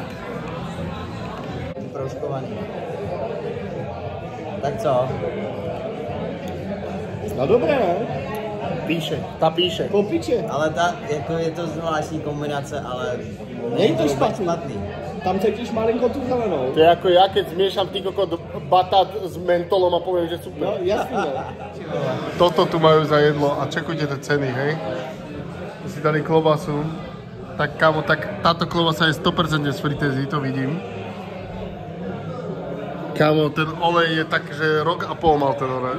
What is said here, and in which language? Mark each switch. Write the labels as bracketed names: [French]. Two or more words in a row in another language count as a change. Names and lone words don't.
[Czech] Proužkovaný. Tak co? No dobré, ne? Píše. Ta píše. Kopíče. Ale jako je to zvláštní kombinace, ale není to špatný. Tam cítíš malinko tu zelenou. To je jako ja, [Slovak] keď zmiešam ty kokot batát s mentolom a poviem, že super. [Czech] No jasný, no. [Slovak] Toto tu majú za jedlo a čekujte tie ceny, hej? Si dali klobasu. Tak kámo, tak táto klobasa je 100% z fritézy, to vidím. Kámo, ten olej je tak, že rok a pol mal ten olej.